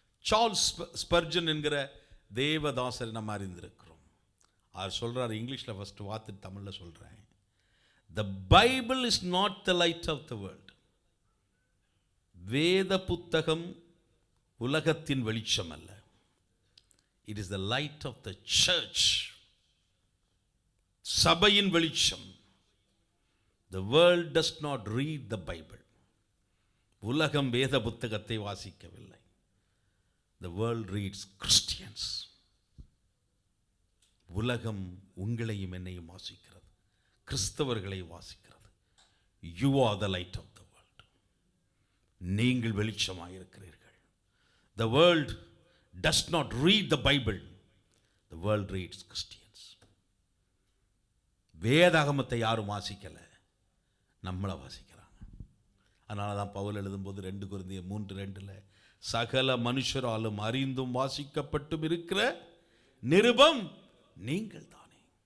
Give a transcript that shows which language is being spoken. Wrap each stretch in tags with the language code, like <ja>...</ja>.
<ta>Charles Spurgeon என்கிற தேவதாசர் நம்ம அறிந்திருக்கிறோம். அவர் சொல்றாரு, இங்கிலீஷ்ல ஃபர்ஸ்ட் வார்த்தை தமிழ்ல சொல்றேன்.</ta> <en>The Bible is not the light of the world.</en> <ta>வேத புத்தகம் உலகத்தின் வெளிச்சம் அல்ல.</ta> <en>It is the light of the church.</en> <ta>சபையின் வெளிச்சம்.</ta> <en>The world does not read the Bible.</en> <ta>உலகம் வேத புத்தகத்தை வாசிக்கவில்லை.</ta> <en>The world reads Christians.</en> <ta>உலகம் உங்களையும் என்னையும் வாசிக்கிறது, கிறிஸ்தவர்களை வாசிக்கிறது.</ta> <en>You are the light of the world.</en> <ta>நீங்கள் வெளிச்சமாக இருக்கிறீர்கள்.</ta> <en>The world does not read the Bible. The world reads Christians.</en> <ta>வேதாகமத்தை யாரும் வாசிக்கல, நம்மளை வாசிக்கிறாங்க. அதனால தான் பவுல் எழுதும்போது 2 கொரிந்தியர் 3:2 சகல மனுஷராலும் அறிந்தும் வாசிக்கப்பட்டும் இருக்கிற நிருபம் நீங்கள் தானே.</ta>